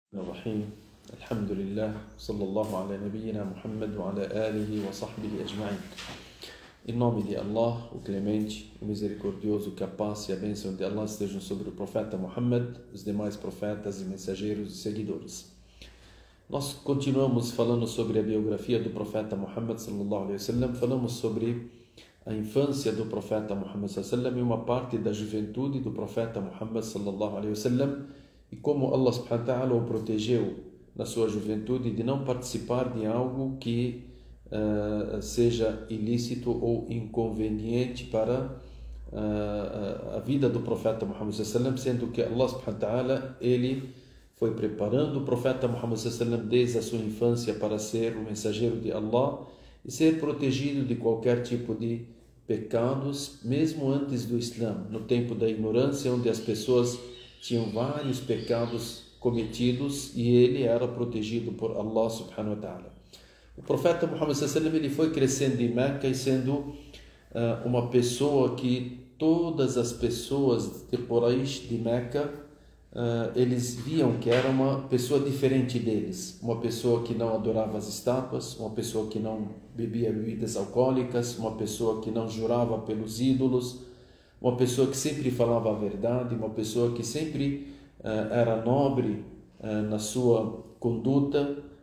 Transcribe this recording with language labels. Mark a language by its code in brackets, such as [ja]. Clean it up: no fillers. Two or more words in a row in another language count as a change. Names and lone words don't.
[ar] الرحيم الحمد لله صلى الله على نبينا Muhammad وعلى آله وصحبه أجمعين. [pt] Em nome de Allah, o Clemente, o Misericordioso, que a paz e a bênção de Allah estejam sobre o profeta Muhammad, os demais profetas e mensageiros e seguidores. Nós continuamos falando sobre a biografia do profeta Muhammad [ar] صلى الله عليه وسلم. [pt] Falamos sobre a infância do profeta Muhammad [ar] صلى الله عليه وسلم [pt] e uma parte da juventude do profeta Muhammad [ar] صلى الله عليه وسلم, [pt] e como Allah [ar] سبحانه وتعالى [pt] o protegeu na sua juventude de não participar de algo que seja ilícito ou inconveniente para a vida do profeta Muhammad [ar] صلى الله عليه وسلم, [pt] sendo que Allah [ar] سبحانه وتعالى [pt] ele foi preparando o profeta Muhammad [ar] صلى الله عليه وسلم [pt] desde a sua infância para ser o mensageiro de Allah e ser protegido de qualquer tipo de pecados, mesmo antes do Islã, no tempo da ignorância, onde as pessoas tinham vários pecados cometidos e ele era protegido por Allah [ar] سبحانه وتعالى. [pt] O profeta Muhammad [ar] صلى الله عليه وسلم [pt] ele foi crescendo em Meca e sendo uma pessoa que todas as pessoas de Quraysh, de Meca, eles viam que era uma pessoa diferente deles, uma pessoa que não adorava as estátuas, uma pessoa que não bebia bebidas alcoólicas, uma pessoa que não jurava pelos ídolos, uma pessoa que sempre falava a verdade, uma pessoa que sempre era nobre na sua conduta,